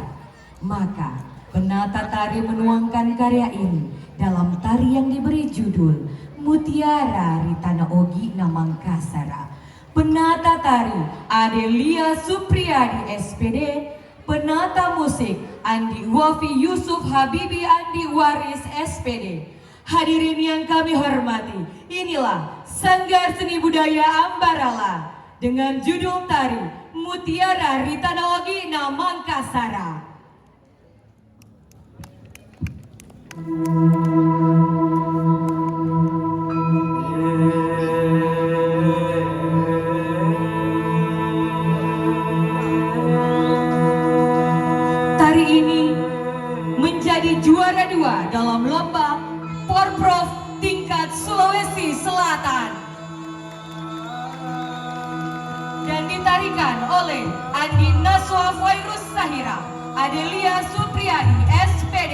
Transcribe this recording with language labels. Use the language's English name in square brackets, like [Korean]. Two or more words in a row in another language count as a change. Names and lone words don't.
[Indonesian] Maka penata tari menuangkan karya ini dalam tari yang diberi judul Mutiara Ritana Ogi Mangkasara. Penata tari Adelia Supriyadi SPD. Penata musik Andi Wafi Yusuf Habibi Andi Waris SPD. Hadirin yang kami hormati, inilah Sanggar Seni Budaya Ambarala dengan judul tari Mutiara Ritana Ogi Mangkasara. Tari ini menjadi juara 2 dalam lomba Porprov tingkat Sulawesi Selatan dan ditarikan oleh Andi Naswa Fairuz Sahira, Adelia Supriyadi SPD.